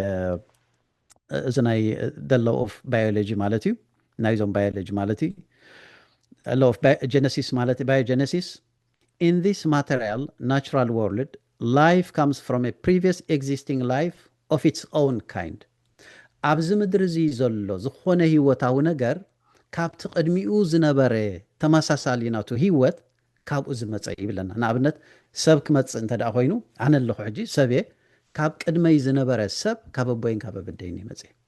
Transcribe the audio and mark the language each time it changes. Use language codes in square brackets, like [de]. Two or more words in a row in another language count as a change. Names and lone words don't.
[ti] እዚ ናይ [en] the law of biology [ti] ማለት እዩ ናይዞም ባዮሎጂ ማለት እዩ [en] law of genesis [ti] ማለት [en] biogenesis in this material natural world life comes from a previous existing life of its own kind [ti] ኣብዚ ምድሪ እዚ ዘሎ ዝኾነ ህይወታዊ ነገር ካብቲ ቅድሚኡ ዝነበረ ተመሳሳሊ ናቱ ህይወት ካብኡ ዝመፀ ይብለና ንኣብነት ሰብ ክመፅእ እንተደኣ ኮይኑ ኣነ ኣለኹ ሕጂ ሰብየ ካብ ቅድመይ ዝነበረ ሰብ ካብ ኣቦይን ካብ ኣበደይን ይመፀ